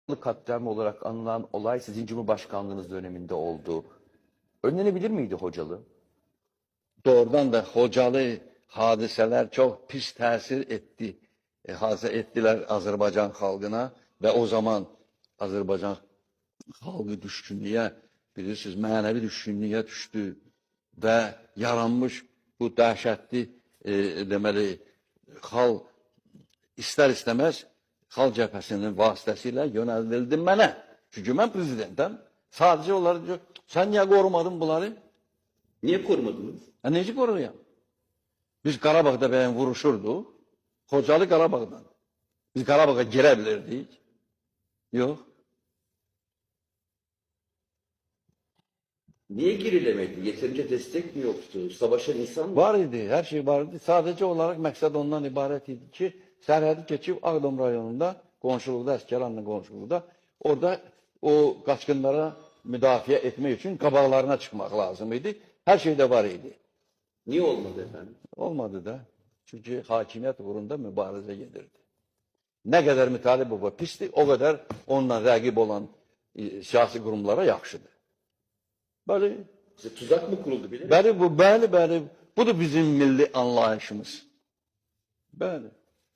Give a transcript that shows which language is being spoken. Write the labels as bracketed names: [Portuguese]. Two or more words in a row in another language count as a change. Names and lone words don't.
[Turkish] Katliamı olarak anılan olay sizin Cumhurbaşkanlığınız döneminde oldu. Önlenebilir miydi Hocalı? [Azerbaijani] Doğrudan da Hocalı hadiseler çok pis təsir etdi. Hadisə etdilər Azərbaycan xalqına və o zaman Azərbaycan xalqı düşkünlüyə, bilirsiniz, mənəvi düşkünlüyə düşdü və yaranmış bu dəhşətli deməli xalq istər-istəməz xalq cəbhəsinin vasitəsilə yönəldildi mənə. Çünki mən prezidentəm. Sadəcə olaraq diyor, sən niyə qorumadın bunları? [Turkish] Niye korumadınız? [Azerbaijani] Necə qoruyam? Biz Qarabağda bəyən vuruşurduq. Xocalı Qarabağdan. Biz Qarabağa girə bilirdik. Yox. [Turkish] Niye girilemedi? Yeterince destek mi yoktu? Savaşan insan mı? [Azerbaijani] Var idi, hər şey var idi. Sadəcə olaraq məqsəd ondan ibarət idi ki, sərhədi keçib Ağdam rayonunda, qonşuluqda, Əsgəranla qonşuluqda, orada o qaçqınlara müdafiə etmək üçün qabaqlarına çıxmaq lazım idi. Hər şey də var idi. [Turkish] Niye olmadı efendim? [Azerbaijani] Olmadı da. Çünki hakimiyyət uğrunda mübarizə gedirdi. Nə qədər Mütalib baba pisdir, o qədər onunla rəqib olan siyasi qurumlara yaxşıdır. Bəli, [Turkish] İşte tuzak mı kuruldu bile? [Azerbaijani] bəli, bu, bəli, bəli. Bu da bizim milli anlayışımız. Bəli.